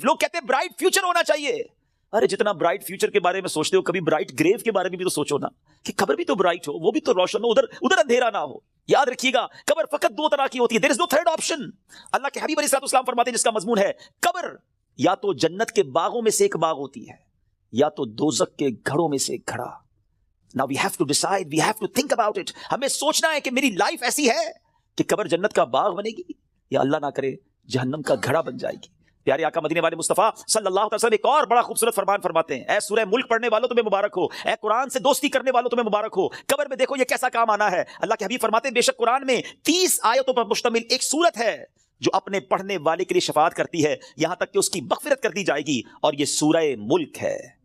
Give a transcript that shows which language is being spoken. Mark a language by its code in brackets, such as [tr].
[ur] لوگ کہتے ہیں برائٹ فیوچر ہونا چاہیے. ارے جتنا برائٹ فیوچر کے بارے میں سوچتے ہو کبھی برائٹ گریو کے بارے میں بھی تو سوچو نا، کہ قبر بھی تو برائٹ ہو، وہ بھی تو روشن ہو، ادھر اندھیرا نہ ہو. یاد رکھیے گا قبر فقط 2 طرح کی ہوتی ہے. [en] There is no third option. [ur] اللہ کے حبیب علیہ السلام فرماتے ہیں جس کا مضمون ہے قبر یا تو جنت کے باغوں میں سے ایک باغ ہوتی ہے یا تو دوزخ کے گھڑوں میں سے ایک گھڑا. [en] Now we have to decide, we have to think about it. [ur] ہمیں سوچنا ہے کہ میری لائف ایسی ہے کہ قبر جنت کا باغ بنے گی یا اللہ نہ کرے جہنم کا گھڑا بن جائے گی. پیارے آقا مدینے والے مصطفیٰ صلی اللہ علیہ وسلم ایک اور بڑا خوبصورت فرمان فرماتے ہیں، اے سورہ ملک پڑھنے والوں تمہیں مبارک ہو، اے قرآن سے دوستی کرنے والوں تمہیں مبارک ہو، قبر میں دیکھو یہ کیسا کام آنا ہے۔ اللہ کے حبیب فرماتے ہیں بے شک قرآن میں 30 آیتوں پر مشتمل ایک سورت ہے جو اپنے پڑھنے والے کے لیے شفاعت کرتی ہے یہاں تک کہ اس کی مغفرت کر دی جائے گی، اور یہ سورہ ملک ہے۔